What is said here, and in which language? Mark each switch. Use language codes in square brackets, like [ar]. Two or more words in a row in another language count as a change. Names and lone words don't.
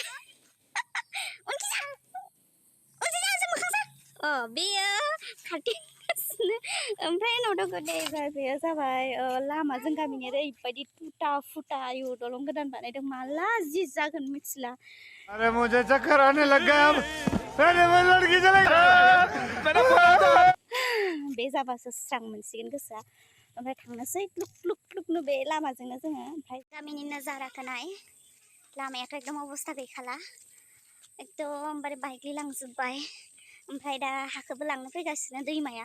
[brx] बेयो खाथिगासिनो ओमफ्राय उनाव दङ जाबाय लामाजों गामिनि ओरैबायदि टुटा फुटा आयु दलं गोदान बानायदों माला जि जागोन मिथिला. [hi] अरे मुझे चक्कर आने लग गया अब. अरे मैं लड़की चलेगा. [brx] बे जाबासो स्रां मोनसिगोन गोसोआ. ओमफ्राय थांनोसै क्लुक बे लामाजोंनो जोङो. ओमफ्राय गामिनि नजाराखौ नाय. लामायाथ' एकदम अबस्था गैखाला. एकदमबारे बायग्लिलांजोब्बाय. ओमफ्राय दा हाखौबो लांनो फैगासिनो दैमाया.